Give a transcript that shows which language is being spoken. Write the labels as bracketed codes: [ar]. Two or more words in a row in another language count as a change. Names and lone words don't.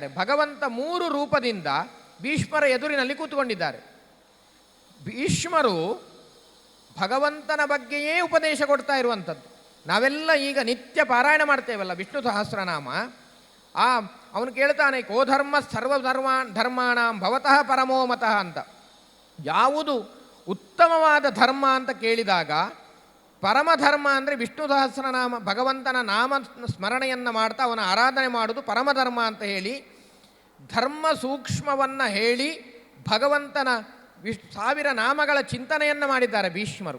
[kn] ಭಗವಂತ 3 ರೂಪದಿಂದ ಭೀಷ್ಮರ ಎದುರಿನಲ್ಲಿ ಕೂತ್ಕೊಂಡಿದ್ದಾರೆ. ಭೀಷ್ಮರು ಭಗವಂತನ ಬಗ್ಗೆಯೇ ಉಪದೇಶ ಕೊಡ್ತಾ ಇರುವಂಥದ್ದು. ನಾವೆಲ್ಲ ಈಗ ನಿತ್ಯ ಪಾರಾಯಣ ಮಾಡ್ತೇವಲ್ಲ ವಿಷ್ಣು ಸಹಸ್ರನಾಮ, ಅವನು ಕೇಳ್ತಾನೆ, [sa] ಕೋ ಧರ್ಮ ಧರ್ಮಾಣಾಂ ಭವತಃ ಪರಮೋ ಮತಃ [kn] ಅಂತ. ಯಾವುದು ಉತ್ತಮವಾದ ಧರ್ಮ ಅಂತ ಕೇಳಿದಾಗ, ಪರಮಧರ್ಮ ಅಂದರೆ ವಿಷ್ಣು ಸಹಸ್ರನಾಮ, ಭಗವಂತನ ನಾಮ ಸ್ಮರಣೆಯನ್ನು ಮಾಡ್ತಾ ಅವನ ಆರಾಧನೆ ಮಾಡೋದು ಪರಮಧರ್ಮ ಅಂತ ಹೇಳಿ ಧರ್ಮ ಸೂಕ್ಷ್ಮವನ್ನು ಹೇಳಿ ಭಗವಂತನ 1000 ನಾಮಗಳ ಚಿಂತನೆಯನ್ನು ಮಾಡಿದ್ದಾರೆ ಭೀಷ್ಮರು.